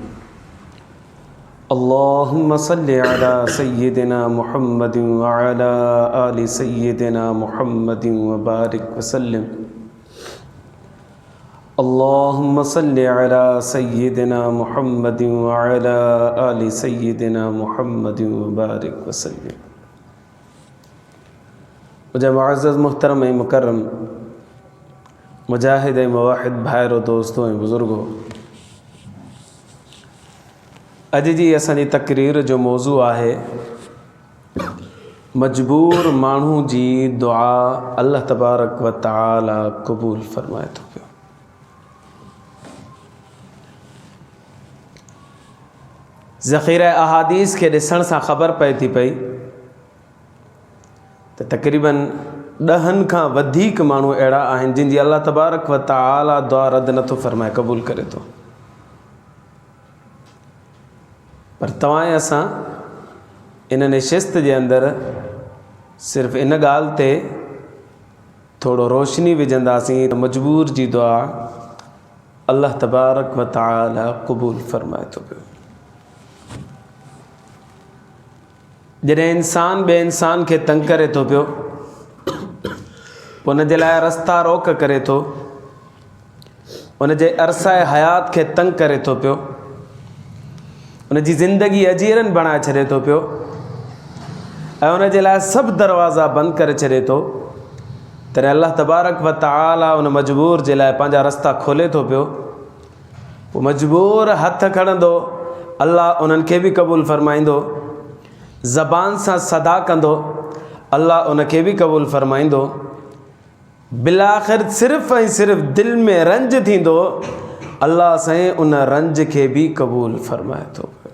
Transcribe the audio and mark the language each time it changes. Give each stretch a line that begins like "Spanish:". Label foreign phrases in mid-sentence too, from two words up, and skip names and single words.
Arabic: اللهم صل على سيدنا محمد وعلى آل سيدنا محمد وبارك وسلم. اللهم صل على سيدنا محمد وعلى آل سيدنا محمد وبارك وسلم.
Sindhi: मुझे मुअज़्ज़ज़ मुहतरम मुकर्रम मुजाहिद मुवाहिद भाइरो दोस्तों बुज़ुर्गो, अॼु जी असांजी तक़रीर जो मौज़ू आहे मजबूर माण्हू जी दुआ
Arabic: الله تبارك وتعالى
Sindhi: क़बूल फ़रमाए थो पियो। ज़ख़ीरा अहादीस के ॾिसण सां ख़बर पए थी पई त तक़रीबन 10 खां वधीक माण्हू अहिड़ा आहिनि जिन जी
Arabic: الله تبارك وتعالى
Sindhi: दुआ रद्द नथो फ़रमाए, क़बूल करे थो। पर तव्हां ऐं असां इन नशिस्त जे अंदरि सिर्फ़ु इन ॻाल्हि ते थोरो रोशनी विझंदासीं त मजबूर जी दुआ
Arabic: الله تبارك وتعالى
Sindhi: क़बूल फ़रमाए थो पियो। जॾहिं इंसान ॿिए इंसान खे तंग करे थो पियो, उन जे लाइ रस्ता रोक करे थो, उन जे अरसाए हयात खे तंग करे थो पियो, उन जी ज़िंदगी अजीरन बणाए छॾे थो पियो ऐं उन जे लाइ सभु दरवाज़ा बंदि करे छॾे थो, तॾहिं
Arabic: الله تبارك وتعالى
Sindhi: उन मजबूर जे लाइ पंहिंजा रस्ता खोले थो पियो। पोइ मजबूर हथ खणंदो, अल्लाह उन्हनि खे बि क़बूल फ़रमाईंदो, ज़बान सां सदा कंदो, अल्लाह उन खे बि क़बूल फ़रमाईंदो। बिलाख़िर सिर्फ़ ऐं सिर्फ़ दिलि में रंज थींदो, अल्लाह साईं उन रंज खे बि क़बूल फ़रमाए थो।